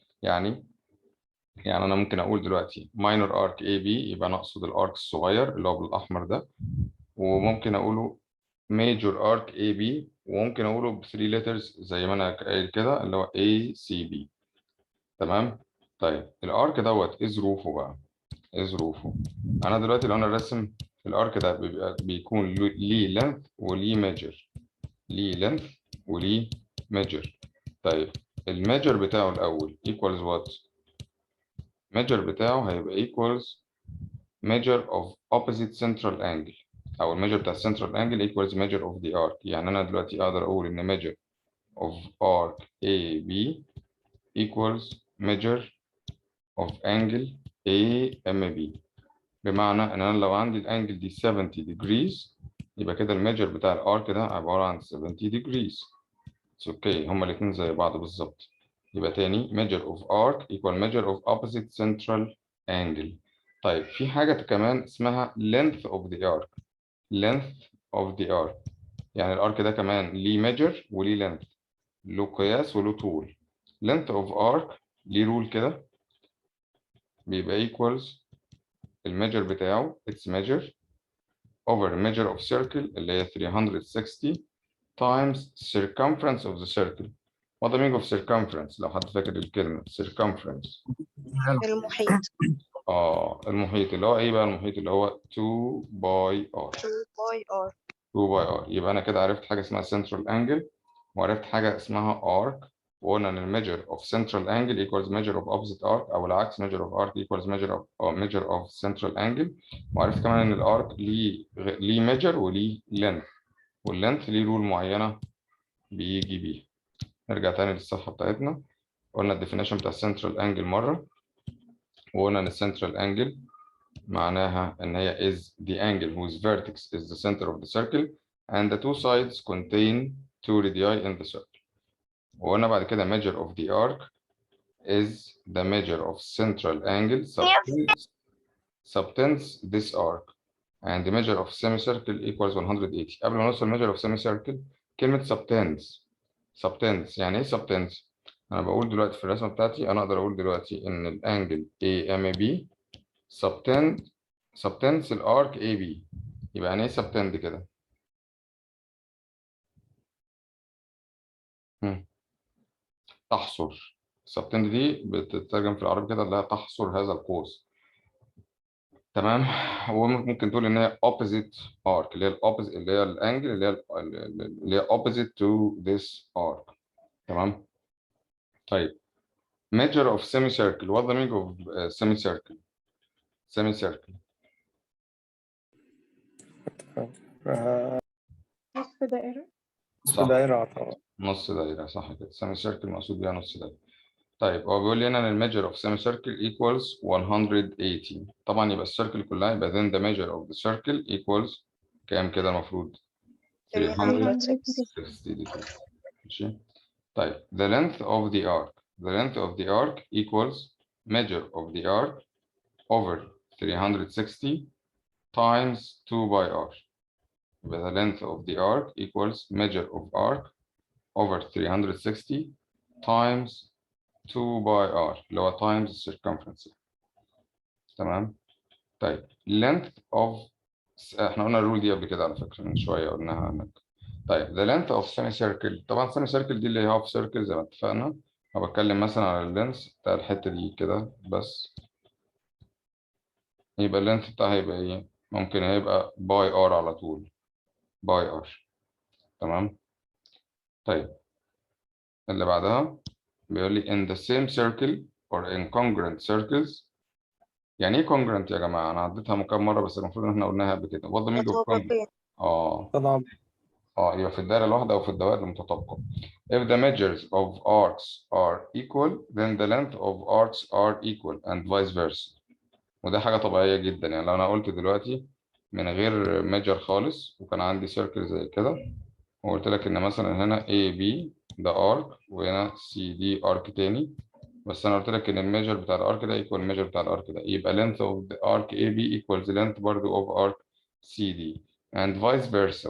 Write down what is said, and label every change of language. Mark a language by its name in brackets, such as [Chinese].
[Arabic] يعني انا ممكن اقول دلوقتي [English] minor arc AB، [Arabic] يبقى انا اقصد الارك الصغير اللي هو بالاحمر ده، وممكن اقوله [English] major arc AB، [Arabic] وممكن اقوله ب 3 letters زي ما انا قايل كده اللي هو ACB. تمام. طيب الارك دوت ايه ظروفه بقى؟ ايه ظروفه؟ انا دلوقتي لو انا راسم الارك ده بيكون ليه length وليه measure، ليه length وليه measure. طيب الميجر بتاعه الاول [English] equals what؟ measure بتاعه هيبقى equals measure of opposite central angle، [Arabic] او الميجر بتاع [English] central angle equals measure of the arc. [Arabic] يعني انا دلوقتي اقدر اقول ان [English] measure of arc AB equals measure of angle AMB. [Arabic] بمعنى ان انا لو عندي الانجل دي 70 degrees، يبقى كده الميجر بتاع الارك ده عبارة عن 70 degrees. اوكي، هما الاثنين زي بعض بالظبط. يبقى تاني [English] measure of arc equal measure of opposite central angle. [Arabic] طيب في حاجة كمان اسمها [English] length of the arc. length of the arc [Arabic] يعني الارك ده كمان ليه measure وليه length، له قياس وله طول. [English] length of arc [Arabic] ليه رول كده، بيبقى [English] equals [Arabic] الميجر بتاعه [English] its measure over measure of circle اللي هي 360 times circumference of the circle. What the meaning of circumference [Arabic] لو حد فاكر الكلمة [English] circumference؟ [Arabic] المحيط. المحيط اللي هو ايه بقى؟ المحيط اللي هو 2 باي r. 2 باي ار. 2 باي r. يبقى انا كده عرفت حاجة اسمها [English] central angle، وعرفت حاجة اسمها arc، وقلنا ان measure of central angle equals measure of opposite arc، [Arabic] او العكس [English] measure of arc equals measure of central angle. [Arabic] وعرفت كمان ان الارك ليه measure وليه length، واللينث ليه رول معينة بيجي بيها. نرجع تاني للصفحة بتاعتنا. قلنا الديفينيشن بتاع [English] central angle مرة، [Arabic] وقلنا ان [English] central angle [Arabic] معناها ان هي [English] is the angle whose vertex is the center of the circle and the two sides contain two radii in the circle. [Arabic] وقلنا بعد كده [English] measure of the arc is the measure of central angle subtends this arc and the measure of semicircle equals 180. [Arabic] قبل ما نوصل measure of semicircle، كلمة subtends يعني ايه subtends؟ انا بقول دلوقتي في الرسمة بتاعتي، انا اقدر اقول دلوقتي ان الانجل AMB [English] subtends الارك AB. [Arabic] يبقى يعني ايه subtend كده؟ تحصر. subtend دي بتترجم في العربي كده اللي هي تحصر هذا القوس. تمام. وممكن تقول ان هي opposite arc اللي هي الopposite اللي هي الانجل اللي هي [English] opposite to this arc. [Arabic] تمام. [English] طيب measure of semicircle. What the meaning of semicircle؟ semicircle [Arabic] نصف دائرة. نصف صح، دايرة طبعا. نص دايرة صح كده. semicircle مقصود بيها نص دايرة. طيب هو بيقول لي هنا ان الميجر [English] of semicircle equals 180. [Arabic] طبعا يبقى السيركل كلها، يبقى [English] then the measure of the circle equals [Arabic] كام كده المفروض؟ [English] 360 degrees. [Arabic] ماشي. طيب [English] the length of the arc. The length of the arc equals measure of the arc over 360 times 2 by r. [Arabic] يبقى [English] the length of the arc equals measure of arc over 360 times 2 by r [Arabic] اللي هو [English] times circumference. [Arabic] تمام. طيب length of احنا قلنا الرول دي قبل كده على فكرة من شوية قلناها هناك. طيب [English] the length of semicircle. [Arabic] طبعا semicircle دي اللي هي half circle زي ما اتفقنا. أنا بتكلم مثلا على اللينث بتاع الحتة دي كده بس. يبقى اللينث بتاعها هيبقى ايه؟ ممكن هيبقى باي ار على طول، باي ار. تمام. طيب اللي بعدها بيقول لي [English] in the same circle or in congruent circles. [Arabic] يعني ايه congruent يا جماعة؟ أنا عديتها كام مرة بس المفروض إن احنا قلناها قبل كده. [English] what the meaning of congruent؟ [Arabic] متطابقين. تناظر. يبقى في الدائرة الواحدة أو في الدوائر المتطابقة. [English] If the measures of arcs are equal, then the length of arcs are equal and vice versa. [Arabic] وده حاجة طبيعية جدا، يعني لو أنا قلت دلوقتي من غير ميجر خالص وكان عندي سيركل زي كده وقلت لك إن مثلا هنا AB ده arc وهنا CD arc تاني، بس أنا قلت لك إن الميجر بتاع الارك ده equal الميجر بتاع الارك ده، يبقى [English] length of the arc AB equals length [Arabic] برضو [English] of arc CD and vice versa.